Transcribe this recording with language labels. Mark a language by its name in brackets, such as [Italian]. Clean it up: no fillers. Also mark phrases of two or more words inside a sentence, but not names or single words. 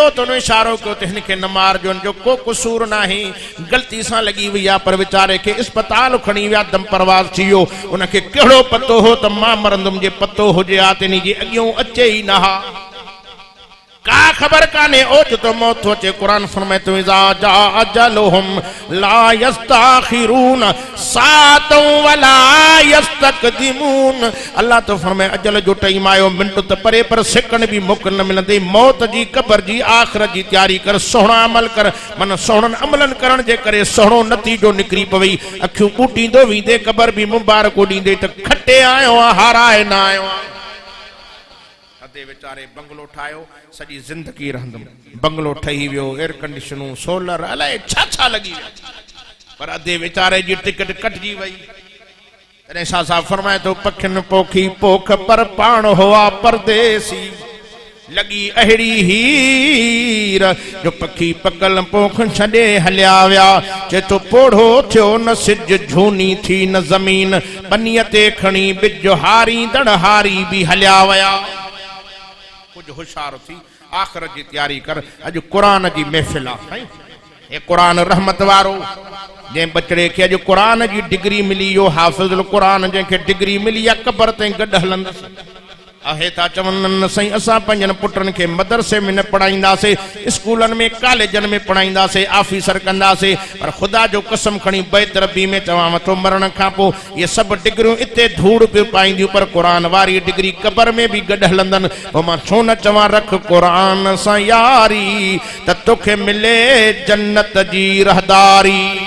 [Sindhi] त उन इशारो कयो त हिन खे न मारजो जो को कसूर न आहे ग़लती सां लॻी वई आहे पर वीचारे खे अस्पताल खणी विया दम परवाज़ थी वियो उनखे कहिड़ो पतो हो त मां मरंदुमि जे पतो हुजे हा त इन जे अॻियों अचे ई न का खबर काने ओचितो मौत थो अचे कुरान फरमाए थो [Arabic] إذا جاء أجلهم لا يستأخرون ساعة ولا يستقدمون [Sindhi] अल्लाह तो फरमाए अजल जो टाइम आयो मिंट त परे पर सेकंड भी मोकल न मिलंदी मौत जी कब्र जी आखिरत जी तैयारी कर सोहणा अमल कर मन सोहणन अमलन करण जे करे सोहणो नतीजो निकरी पवई अखियूं ॿूटींदो वेंदे कब्र भी मुबारक ॾींदे त खटे आयो हाराए न आयो बेचारे बंगलो ठायो सॼी जिंदगी रहंदुमि बंगलो ठही वियो एयर कंडीशनूं सोलर अलाए छा लॻी विया पर अधे वेचारे जी टिकट कटजी वई तॾहिं शाह साहब फरमाए थो पखियुनि पोखी पोख पर पाण हुआ परदेसी लॻी अहिड़ी हीर जो पखी पकल पोख छॾे हलिया विया चए थो पोढ़ो थियो न सिज झूनी थी न ज़मीन पनीअ ते खणी बिज हारींदड़ हारी बि हलिया विया कुछ होशियार थी आखिरत जी तैयारी कर अॼु क़ुरान जी महफ़िल आहे हे क़ुरान रहमत वारो जंहिं बचड़े खे अॼु क़ुरान जी डिग्री मिली यो हाफ़िज़ुल क़ुरान जंहिंखे डिग्री मिली आहे क़बर ताईं गॾु हलंदसि आहे था चवनि साईं असां पंहिंजनि पुटनि खे मदरसे में न पढ़ाईंदासीं स्कूलनि में कॉलेजनि में पढ़ाईंदासीं ऑफिसर कंदासीं पर ख़ुदा जो कसम खणी बेतरबी में चवां थो मरण खां पोइ इहे सभु डिग्रियूं इते धूड़ पियो पाईंदियूं पर क़ुरान वारी डिग्री क़बर में बि गॾु हलंदनि पोइ मां छो न चवां रख क़ुरान सां यारी त तोखे मिले जन्नत जी रहदारी